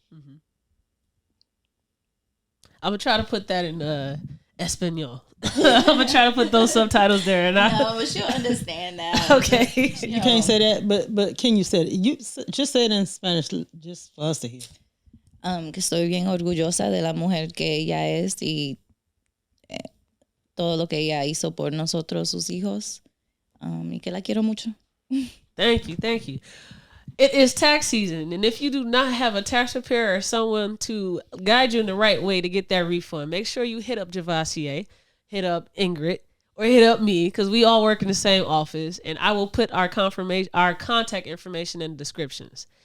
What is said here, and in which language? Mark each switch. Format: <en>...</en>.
<en>Mm-hmm. I'm going to try to put that in Espanol. I'm going to try to put those subtitles there. And no, but she'll understand that. Okay. You can't say that, but can you say it? You just say it in Spanish just for us to hear.</en> <es>Que estoy bien orgullosa de la mujer que ella es y todo lo que ella hizo por nosotros, sus hijos, y que la quiero mucho.</es> <en>Thank you. It is tax season, and if you do not have a tax preparer or someone to guide you in the right way to get that refund, make sure you hit up Javassier, hit up Ingrid, or hit up me, because we all work in the same office, and I will put our contact information in the descriptions.</en>